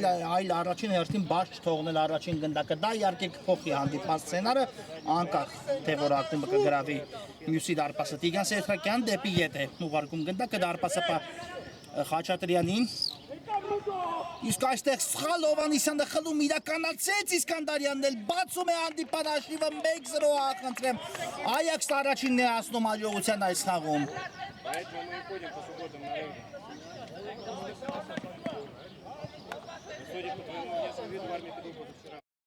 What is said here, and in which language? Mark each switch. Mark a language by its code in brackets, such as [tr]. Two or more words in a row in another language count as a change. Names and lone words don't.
[hy] այլ առաջին հերթին բաց չթողնել առաջին գնդակը դա իհարկե կփոխի հանդիպման սցենարը անկախ թե որ ակտումը կգրավի մյուսի դարպասը Տիգրան Սեթրակյան դեպի ետ է ուղարկում գնդակը դարպասապա Խաչատրյանին իսկ այստեղ սխալ Հովհաննիսյանը խլում իրականացեց Իսկանդարյանն էլ բացում է հանդիպան հաշիվը 1-0 ախնդրեմ Այաքսը առաջինն է հասնում հաջողության այս խաղում [ru] Поэтому мы и ходим по субботам на регби. Судя по твоему внешнему виду, в армии ты был позавчера.